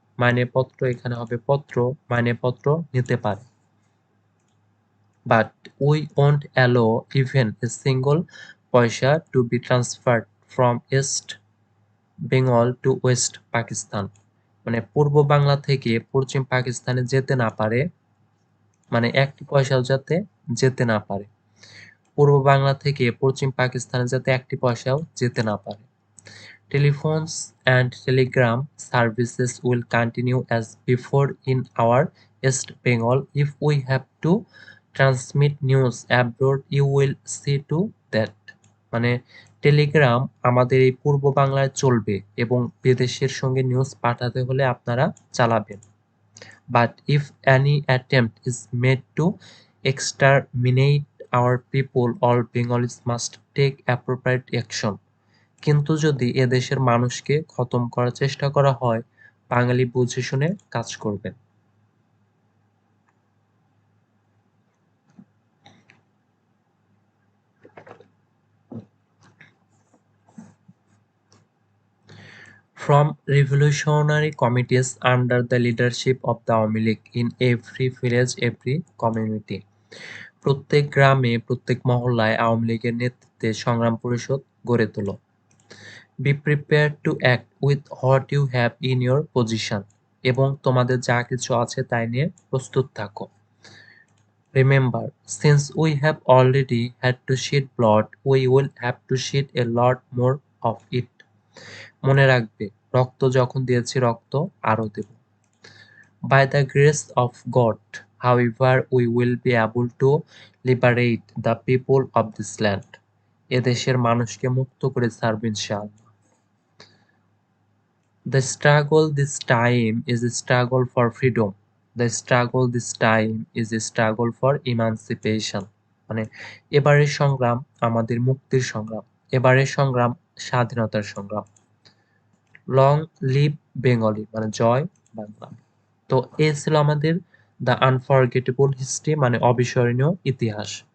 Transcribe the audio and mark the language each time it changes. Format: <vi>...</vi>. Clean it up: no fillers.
<bn>মাইনেপত্র এখানে হবে পত্র, মাইনেপত্র নিতে পারে।</bn> <en>But we won't allow even a single paisa to be transferred from East Bengal to West Pakistan.</en> <bn>মানে পূর্ব বাংলা থেকে পশ্চিম পাকিস্তানে যেতে না পারে, মানে একটি পয়সাও যাতে যেতে না পারে। পূর্ব বাংলা থেকে পশ্চিম পাকিস্তানে যাতে একটি পয়সাও যেতে না পারে।</bn> <en>Telephones and telegram services will continue as before in our East Bengal. If we have to transmit news abroad, you will see to that.</en> <bn>মানে টেলিগ্রাম আমাদের এই পূর্ব বাংলায় চলবে এবং বিদেশের সঙ্গে নিউজ পাঠাতে হলে আপনারা চালাবেন।</bn> <en>But if any attempt is made to exterminate our people, all Bengalis must take appropriate action.</en> <bn>কিন্তু যদি এদেশের মানুষকে খতম করার চেষ্টা করা হয়, বাঙালি বুঝে শুনে কাজ করবেন।</bn> <en>From revolutionary committees under the leadership of the Awami League in every village, every community.</en> <bn>প্রত্যেক গ্রামে, প্রত্যেক মহল্লায় আওয়ামী লীগের নেতৃত্বে সংগ্রাম পরিষদ গড়ে তোলো।</bn> <en>Be prepared to act with what you have in your position.</en> <bn>এবং তোমাদের যা কিছু আছে তাই নিয়ে প্রস্তুত থাকো।</bn> <en>Remember, since we have already had to shed blood, we will have to shed a lot more of it.</en> <bn>মনে রাখবে, রক্ত যখন দিয়েছি রক্ত আরো দেব।</bn> <en>By the grace of God, however, we will be able to liberate the people of this land.</en> <bn>এদেশের মানুষকে মুক্ত করে ছাড়ব ইনশাআল্লাহ।</bn> <en>The struggle this time is a struggle for freedom. The struggle this time is a struggle for emancipation.</en> <bn>মানে এবারের সংগ্রাম আমাদের মুক্তির সংগ্রাম, এবারের সংগ্রাম স্বাধীনতার সংগ্রাম।</bn> <en>long live Bengali,</en> <bn>মানে জয় বাংলা। তো এই ছিল আমাদের</bn> <en>the unforgettable history,</en> <bn>মানে অবিস্মরণীয় ইতিহাস।</bn>